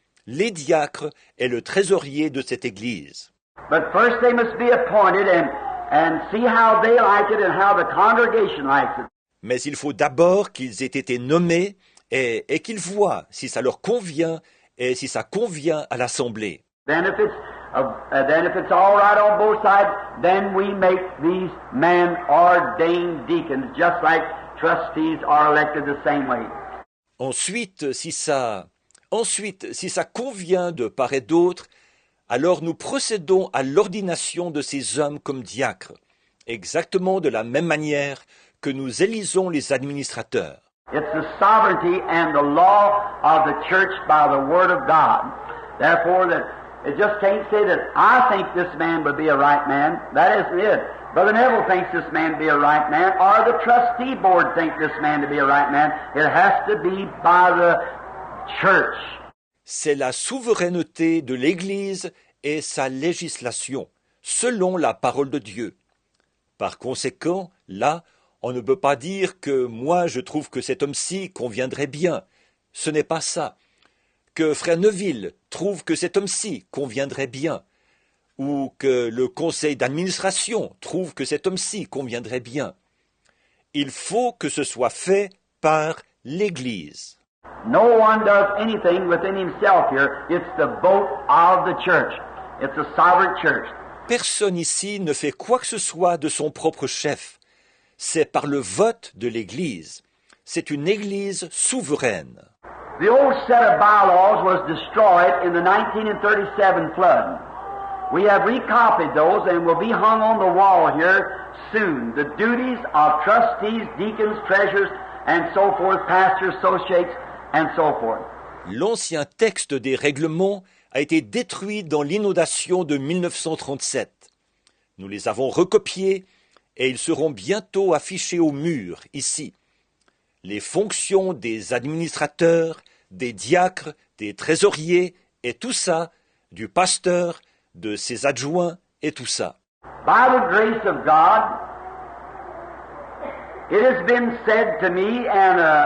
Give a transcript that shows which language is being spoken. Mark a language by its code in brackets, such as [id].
[fr] Les diacres est le trésorier de cette église. [en] But first they must be appointed and see how they like it and how the congregation likes it. [fr] Mais il faut d'abord qu'ils aient été nommés et qu'ils voient si ça leur convient et si ça convient à l'assemblée. [en] Then if it's all right on both sides, then we make these men ordained deacons, just like trustees are elected the same way. [fr] Ensuite, si ça convient de part et d'autre, alors nous procédons à l'ordination de ces hommes comme diacres, exactement de la même manière que nous élisons les administrateurs. [en] It's the sovereignty and the law of the church by the word of God. Therefore, that it just can't say that I think this man would be a right man. That isn't it. Brother Neville thinks this man to be a right man, or the trustee board think this man to be a right man. It has to be by the church. [fr] C'est la souveraineté de l'Église et sa législation, selon la parole de Dieu. Par conséquent, là, on ne peut pas dire que moi je trouve que cet homme-ci conviendrait bien. Ce n'est pas ça. Que Frère Neville trouve que cet homme-ci conviendrait bien. Ou que le conseil d'administration trouve que cet homme-ci conviendrait bien. Il faut que ce soit fait par l'Église. [en] No one does anything within himself here. It's the vote of the church. It's a sovereign church. [fr] Personne ici ne fait quoi que ce soit de son propre chef. C'est par le vote de l'Église. C'est une Église souveraine. [en] The old set of bylaws was destroyed in the 1937 flood. We have recopied those and will be hung on the wall here soon. The duties of trustees, deacons, treasurers, and so forth, pastors, associates, and so forth. [fr] L'ancien texte des règlements a été détruit dans l'inondation de 1937. Nous les avons recopiés et ils seront bientôt affichés au mur, ici. Les fonctions des administrateurs, des diacres, des trésoriers et tout ça, du pasteur, de ses adjoints et tout ça. [en] By the grace of God, it has been said to me, and